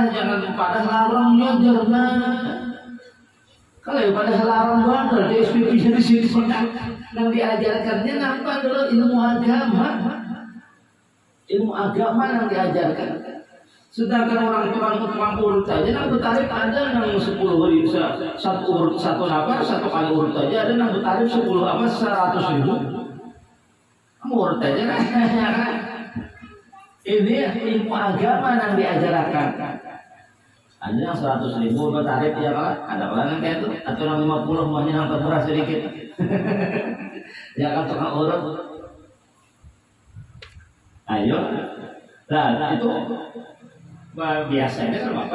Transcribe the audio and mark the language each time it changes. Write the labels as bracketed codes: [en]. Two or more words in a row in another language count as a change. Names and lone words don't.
[bjn] Jangan pada larangnya jangan. Kalau pada larang banget di SPP di sini yang diajarkannya nampak dulu ilmu agama yang diajarkan. Sedangkan orang tukang urut aja nang bertarif ada nang 10.000 satu urut satu kali urut aja ada nang bertarif 100.000. [id] Kamu urut aja kan? Ini ilmu agama yang diajarkan. Ada yang 100.000 bertarif ya kan? Ada orang kayak itu atau yang 50 mau yang termurah sedikit. Ya kan tukang urut. Ayo, nah itu biasanya kan apa?